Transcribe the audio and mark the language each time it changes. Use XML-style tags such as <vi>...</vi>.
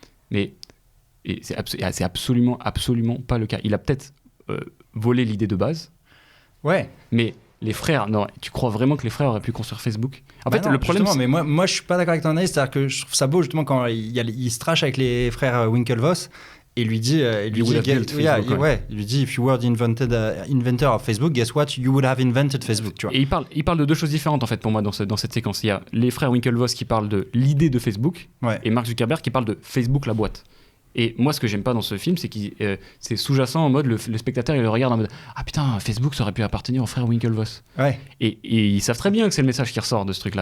<fr>Mais c'est absolument pas le cas. Il a peut-être volé l'idée de base. Ouais. Mais les frères, non, tu crois vraiment que les frères auraient pu construire Facebook? En fait, non, le problème, mais moi, je suis pas d'accord avec ton analyse. C'est-à-dire que je trouve ça beau justement quand il se trash avec les frères Winklevoss. Et il lui dit, il lui dit,</fr> <en>if you were the inventor of Facebook, guess what, you would have invented Facebook.</en> <fr>Tu vois. Et il parle de deux choses différentes en fait pour moi dans cette séquence. Il y a les frères Winklevoss qui parlent de l'idée de Facebook, et Mark Zuckerberg qui parle de Facebook la boîte. Et moi, ce que j'aime pas dans ce film, c'est que c'est sous-jacent en mode le spectateur il le regarde en mode ah putain, Facebook ça aurait pu appartenir aux frères Winklevoss. Ouais. Et ils savent très bien que c'est le message qui ressort de ce truc-là.</fr>